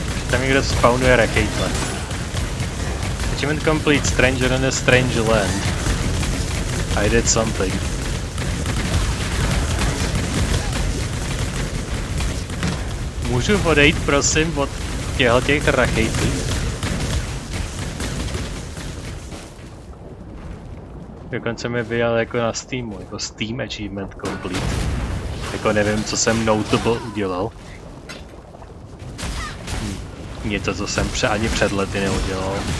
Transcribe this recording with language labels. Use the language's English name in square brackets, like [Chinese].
[Czech] Tam někdo spawnuje rakejtle. [English] Achievement complete, stranger in a strange land. I did something. [Czech] Můžu odejít prosím od těch rakejtlů? Dokonce mi vyjel jako na Steamu, jako Steam [English] Achievement complete. [Czech] Jako nevím, co jsem notable udělal. Něco, co jsem ani před lety neudělal.